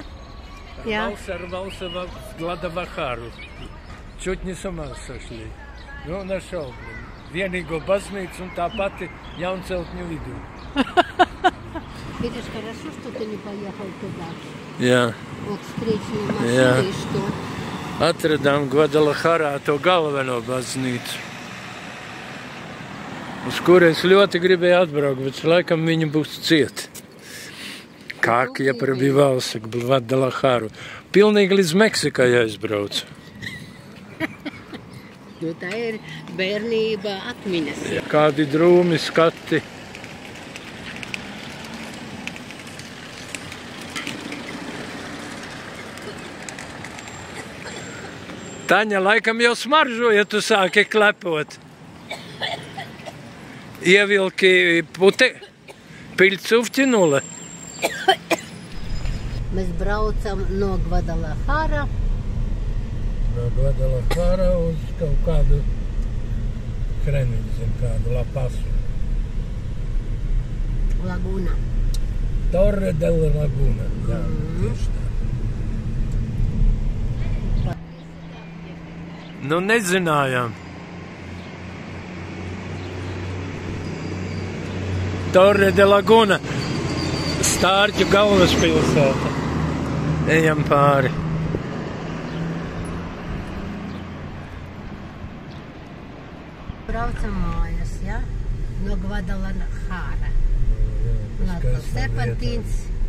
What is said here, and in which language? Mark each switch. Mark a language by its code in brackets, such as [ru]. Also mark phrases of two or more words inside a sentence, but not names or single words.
[ru] Волшебался в Гвадалахару. Чуть не с ума сошли. [lv] Nu, našau. Vienīgo baznīcu un tā pati jaunceltņu vidū. [ru] Видишь, хорошо, что ты не поехал туда. [lv] Jā. [ru] Вот встречные машины, что... [lv] Atradām Gvadalahārā to galveno baznīcu, uz kuru es ļoti gribēju atbraukt, bet laikam viņi būs cieti. [ru] Как я пробивался к Гвадалахару. [lv] Pilnīgi līdz Meksikai aizbraucu. Nu, tā ir bērnība atmiņas. Kādi drūmi skati. Taņa laikam jau smaržo, ja tu sāki klepot. Ievilki piļcuftinule. Mēs braucam no Gvadalahārā. No Gvadalahārā uz kaut kādu kreniņu, kādu La Pasu. Laguna. Torre de la Laguna. Jā, tieši tā. Nu, nezinājām. Torre de Laguna. Stārķu galvaspilsēta. Ejam pāri. Braucam mājas, ja? No Gvadalahāra. Atkal serpentīns.